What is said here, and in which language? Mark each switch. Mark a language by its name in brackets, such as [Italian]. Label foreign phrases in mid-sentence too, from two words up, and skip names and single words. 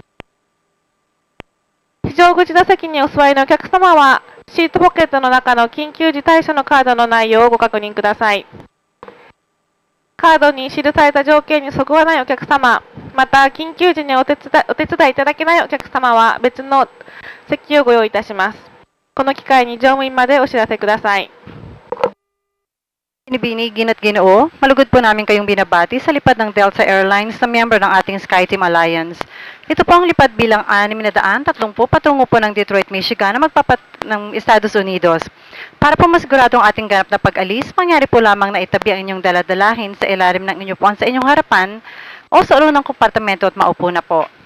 [Japanese] 非常口座席にお座りのお客様は、シートポケットの中の緊急時対処のカードの内容をご確認ください。カードに記された条件にそぐわないお客様、また緊急時にお手伝いいただけないお客様は別の席をご用意いたします。この機会に乗務員までお知らせください。 [Filipino] Binibini, Gin at Ginoo, malugod po namin kayong binabati sa lipad ng Delta Airlines na miyembro ng ating SkyTeam Alliance. Ito po ang lipad bilang 630 patungo po ng Detroit, Michigan na ng Estados Unidos. Para po masiguradong ating ganap na pag-alis, mangyari po lamang na itabi ang inyong daladalahin sa ilalim ng inyong upuan sa inyong harapan o sa ulo ng kompartamento at maupo na po.